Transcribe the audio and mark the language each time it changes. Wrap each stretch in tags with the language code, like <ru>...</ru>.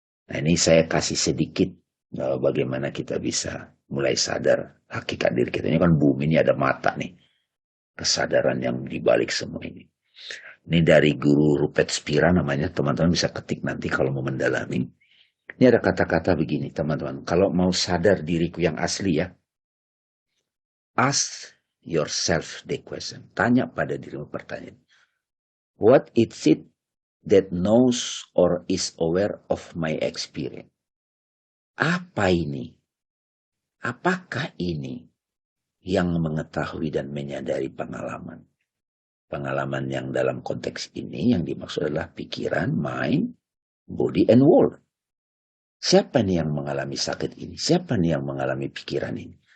<id>Nah, ini saya kasih sedikit bagaimana kita bisa mulai sadar hakikat diri kita. Ini kan bumi ini ada mata nih. Kesadaran yang dibalik semua ini. Ini dari guru Rupert Spira namanya. Teman-teman bisa ketik nanti kalau mau mendalami. Ini ada kata-kata begini teman-teman. Kalau mau sadar diriku yang asli ya.</id> <en>Ask yourself the question.</en> <id>Tanya pada dirimu pertanyaan.</id> <en>What is it that knows or is aware of my experience?</en> <id>Apa ini? Apakah ini yang mengetahui dan menyadari pengalaman? Pengalaman yang dalam konteks ini yang dimaksud adalah pikiran,</id> <en>mind, body, and world.</en> <id>Siapa nih yang mengalami sakit ini? Siapa nih yang mengalami pikiran ini?</id>